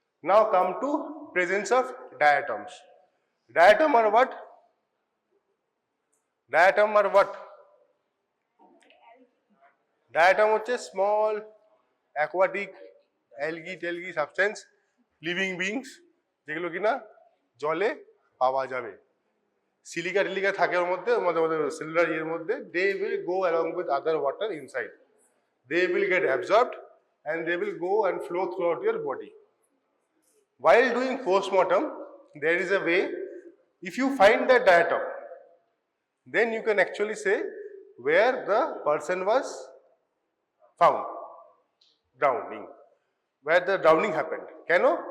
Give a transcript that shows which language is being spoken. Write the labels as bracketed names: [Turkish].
[English] Now come to presence of diatoms. Diatom are what? Diatom are what? Diatom হচ্ছে small aquatic algae substance living beings [Bangla] যেগুলো কিনা জলে পাওয়া যাবে। Silica টিলিকা থাকে ওর মধ্যে সেলুলার এর মধ্যে, [English] they will go along with other water inside. They will get absorbed and they will go and flow throughout your body. While doing postmortem, there is a way, if you find the diatom, then you can actually say where the person was found, drowning, where the drowning happened. [Bangla] কেন?